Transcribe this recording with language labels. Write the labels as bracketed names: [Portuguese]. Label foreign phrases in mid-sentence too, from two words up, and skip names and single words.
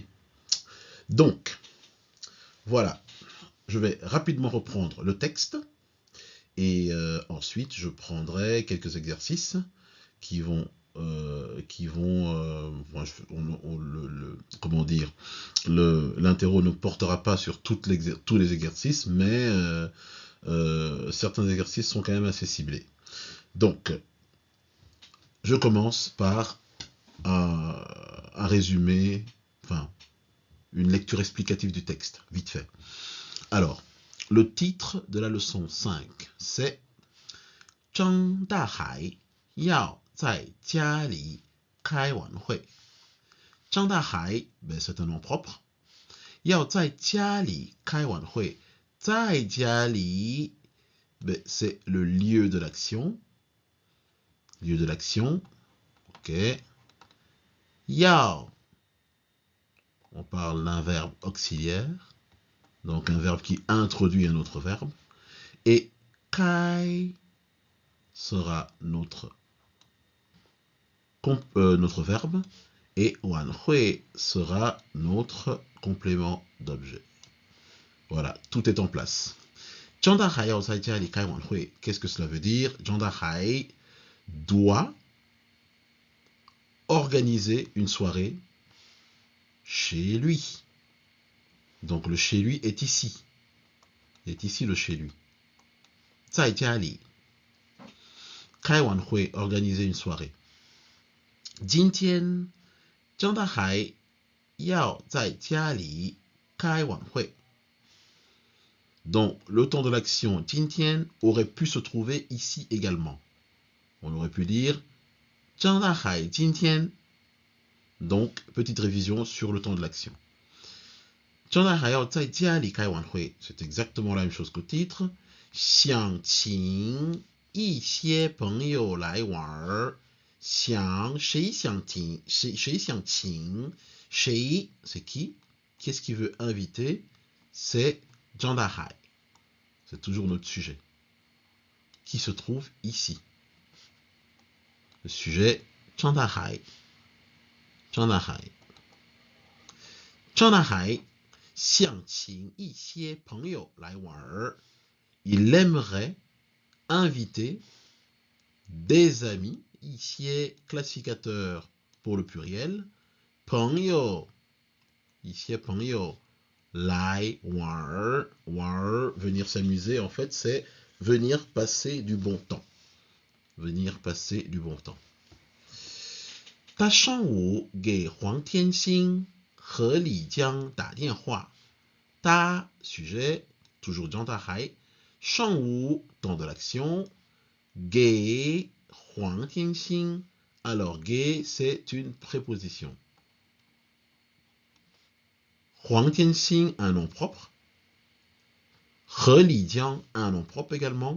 [French] Donc, voilà, je vais rapidement reprendre le texte et ensuite je prendrai quelques exercices qui vont comment dire, l'interro ne portera pas sur tous les exercices, mais certains exercices sont quand même assez ciblés. Donc, je commence par un résumé, enfin, une lecture explicative du texte, vite fait. Alors, le titre de la leçon 5, c'est [Chinese] 张大海要在家里开晚会。张大海, [French] ben c'est un nom propre. [Chinese] 要在家里开晚会。在家里, [French] ben c'est le lieu de l'action. Lieu de l'action. Ok. 要, on parle d'un verbe auxiliaire. Donc un verbe qui introduit un autre verbe. Et kai sera notre verbe. Et wan hui sera notre complément d'objet. Voilà, tout est en place. [Chinese] 张大海要在家里开晚会. [French] Qu'est-ce que cela veut dire? 张大海 doit organiser une soirée chez lui. Donc le chez lui est ici. Il est ici le chez lui. [Chinese] 在家里开晚会, [French] organiser une soirée. [Chinese] 今天张大海要在家里开晚会. [French] Donc le temps de l'action 今天 aurait pu se trouver ici également. On aurait pu dire 张大海今天. Donc petite révision sur le temps de l'action. [Chinese] 张大海要在家里开晚会, [French] c'est exactement la même chose qu'au titre. [Chinese] 想请一些朋友来玩。想, 谁想请, 谁想请, 谁 [French] c'est qui? Qu'est-ce qui veut inviter? C'est 张大海. C'est toujours notre sujet qui se trouve ici. Le sujet 张大海. [Chinese] 张大海. 张大海想请一些朋友来玩. [French] Il aimerait inviter des amis. Ici classificateur pour le pluriel. [Chinese] 朋友. Ici 朋友. 来玩. [French] 玩 venir s'amuser, en fait, c'est venir passer du bon temps. Venir passer du bon temps. [Chinese] 他上午给黄天星和李江打电话。 [French] 他 sujet, toujours 张大海. 上午 temps de l'action. [Chinese] 给黄天星. [French] Alors 给 c'est une préposition. 黄天星 un nom propre. 和李江 un nom propre également.